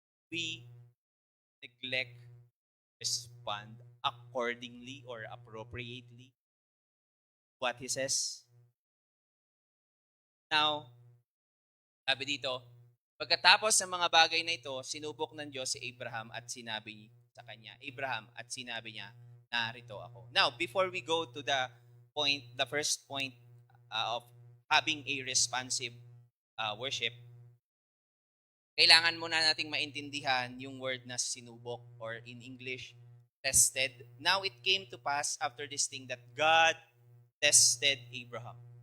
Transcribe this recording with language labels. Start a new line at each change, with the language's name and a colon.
English: We neglect, respond accordingly or appropriately what He says.
Filipino: Now, sabi dito, pagkatapos ng mga bagay na ito, sinubok ng Diyos si Abraham at sinabi sa kanya, Abraham, at sinabi niya, narito ako.
English: Now, before we go to the first point of having a responsive worship,
Filipino: kailangan muna nating maintindihan yung word na sinubok,
English: or in English, tested. Now it came to pass after this thing that God tested Abraham.